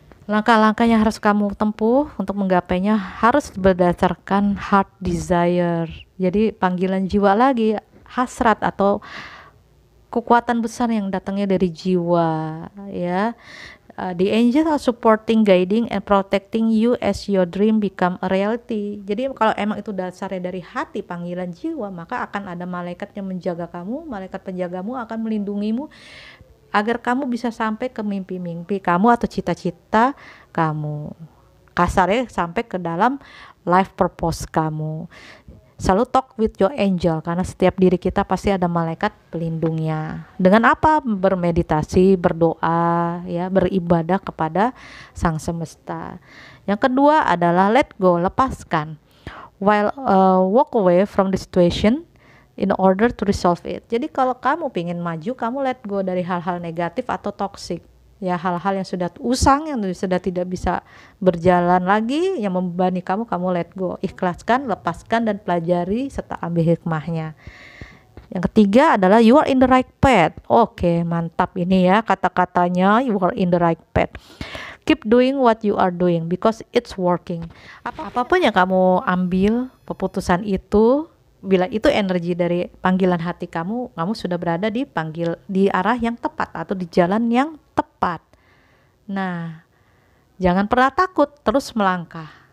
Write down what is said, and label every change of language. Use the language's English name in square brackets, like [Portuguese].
[Indonesian] Langkah-langkah yang harus kamu tempuh untuk menggapainya harus berdasarkan heart desire. Jadi panggilan jiwa lagi, hasrat atau kekuatan besar yang datangnya dari jiwa, ya. [English] The angels are supporting, guiding, and protecting you as your dream become a reality. [Indonesian] Jadi kalau emang itu dasarnya dari hati, panggilan jiwa, maka akan ada malaikat yang menjaga kamu, malaikat penjagamu akan melindungimu agar kamu bisa sampai ke mimpi-mimpi kamu atau cita-cita kamu. Kasarnya sampai ke dalam life purpose kamu. Selalu [English] talk with your angel, [Indonesian] karena setiap diri kita pasti ada malaikat pelindungnya. Dengan apa? Bermeditasi, berdoa, ya, beribadah kepada Sang Semesta. Yang kedua adalah [English] let go, [Indonesian] lepaskan. [English] While walk away from the situation in order to resolve it. [Indonesian] Jadi kalau kamu ingin maju, kamu [English] let go [Indonesian] dari hal-hal negatif atau toxic. Ya, hal-hal yang sudah usang, yang sudah tidak bisa berjalan lagi, yang membebani kamu, kamu [English] let go. [Indonesian] Ikhlaskan, lepaskan, dan pelajari serta ambil hikmahnya. Yang ketiga adalah [English] you are in the right path. [Indonesian] Oke, mantap ini ya kata-katanya, [English] you are in the right path. Keep doing what you are doing because it's working. [Indonesian] Apapun yang kamu ambil, keputusan itu, bila itu energi dari panggilan hati kamu, kamu sudah berada di arah yang tepat atau di jalan yang tepat. Nah, jangan pernah takut, terus melangkah.